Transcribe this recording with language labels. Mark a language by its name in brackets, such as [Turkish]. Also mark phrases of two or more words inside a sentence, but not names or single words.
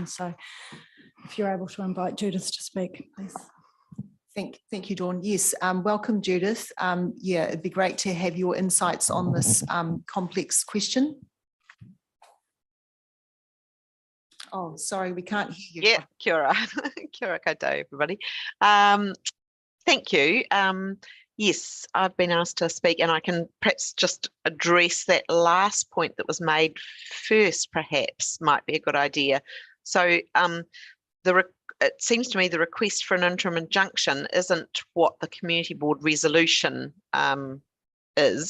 [English] So if you're able to invite Judith to speak, please. Thank you, Dawn. Yes, welcome, Judith. It'd be great to have your insights on this complex question. Oh, sorry, we can't hear you. Yeah, [Māori] kia ora. Kia ora koutou, [English] everybody. Thank you. Yes, I've been asked to speak, and I can perhaps just address that last point that was made first, perhaps, might be a good idea. So it seems to me the request for an interim injunction isn't what the community board resolution is.